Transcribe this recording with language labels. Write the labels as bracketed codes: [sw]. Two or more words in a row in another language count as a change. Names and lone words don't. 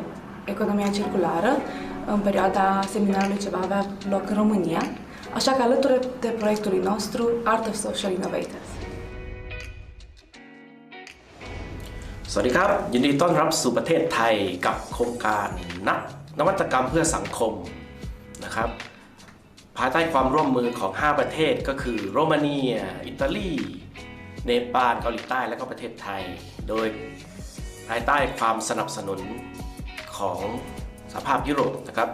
[ro] economia circulară în perioada seminarului ce va avea loc în România, așa că alături de proiectului nostru Art of Social Innovators. [th] สวัสดีครับยินดีต้อนรับสู่ประเทศไทยกับโครงการนวัตกรรมเพื่อสังคมนะครับภายใต้ความร่วมมือของ5ประเทศก็คือโรมาเนี ยอิตาลีเนปาลเกาหลีใต้และก็ประเทศไทยโดยภายใต้ความสนับสนุนของสหภาพยุโรปนะครับ